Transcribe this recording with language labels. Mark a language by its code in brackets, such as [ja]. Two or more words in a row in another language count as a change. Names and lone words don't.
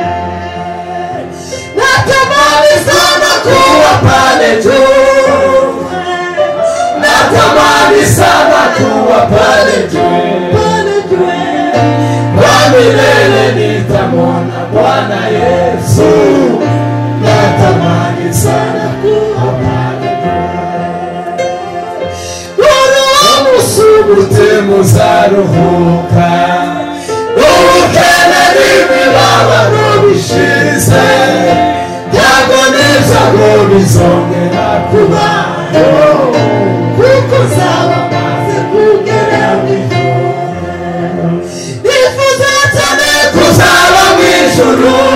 [sw] natamani sana kuwa pale juu natamani sana kuwa pale juu kwa milele nitamwona Bwana Yesu natamani sana kuwa pale [rw] umusubute muzaruhuka ubukene n'imibabaro bishize ntabwo n'isago bizongera kubayo kuko nzaba maze kugera mu ijuru nifuza cyane kuzaba mu ijuru